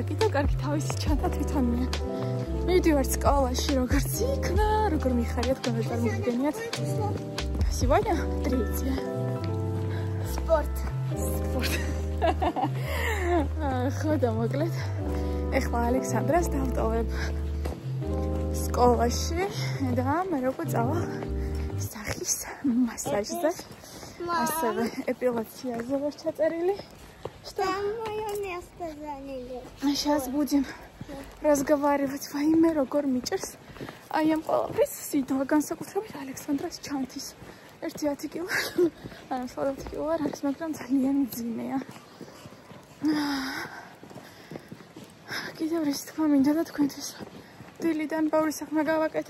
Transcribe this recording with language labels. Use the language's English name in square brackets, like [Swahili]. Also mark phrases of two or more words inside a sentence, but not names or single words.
[Georgian] კიდევ კარგი თავისი ჩანთა თვითონია. მივდივართ სკოლაში, როგორც იქნა, როგორ მიხარიათ, თქვენ წარმოგიდგენიათ. [Russian] Сегодня 3. Спорт. [Georgian] ხო და მოკლედ. ეხლა ალექსანდრას დავტოვებ სკოლაში და მე როგორ წავალ სახის მასაჟზე. ასევე эпиляцияზე ვარ ჩაწერილი. [Russian] Там моё место заняли. Сейчас будем разговаривать во имя [Georgian] როგორ მიჭერს. აი ამ ყველაფრის სიტყვა განსაკუთრებით ალექსანდრას ჩანთის. 1 კილო. ანუ 1 კილო არ არის, მაგრამ ძალიან მძიმეა. კიდევ რისი თქვა მინდა და თქვენთვის დილიდან ბევრი საქმე გავაკეთე.